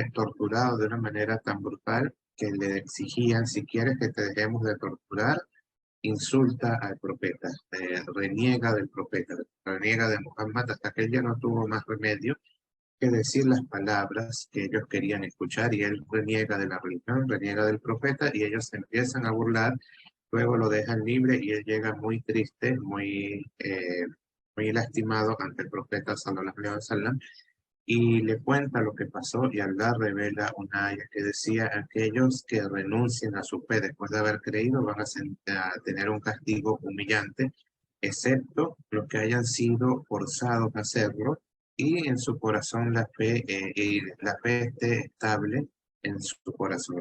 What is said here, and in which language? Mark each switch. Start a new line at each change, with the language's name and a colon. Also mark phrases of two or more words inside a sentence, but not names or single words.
Spanish: torturado de una manera tan brutal que le exigían, si quieres que te dejemos de torturar, insulta al profeta, reniega del profeta, reniega de Muhammad hasta que él ya no tuvo más remedio que decir las palabras que ellos querían escuchar y él reniega de la religión, reniega del profeta y ellos se empiezan a burlar, luego lo dejan libre y él llega muy triste, muy lastimado ante el profeta
Arabic: صلى الله عليه وسلم
Spanish: y le cuenta lo que pasó y Allah revela una aya que decía aquellos que renuncien a su fe después de haber creído van a tener un castigo humillante, excepto los que hayan sido forzados a hacerlo y en su corazón la fe esté estable en su corazón.